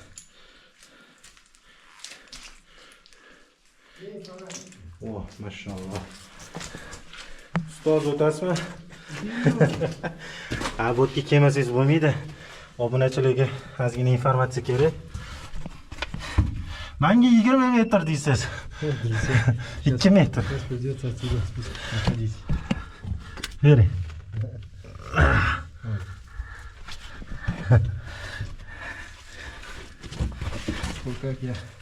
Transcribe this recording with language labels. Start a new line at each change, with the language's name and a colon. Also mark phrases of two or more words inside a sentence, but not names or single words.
Uzbek: Oh, mashalloh. Ustoz o'tasizmi? Ha, bu yerga kelmasangiz bo'lmaydi. Obunachilarga ozgina informatsiya kerak. Menga 20 metr deysiz. 2 metr.
Russian: Придется отсюда находить.
Uzbek: Bering.
Russian: Как я?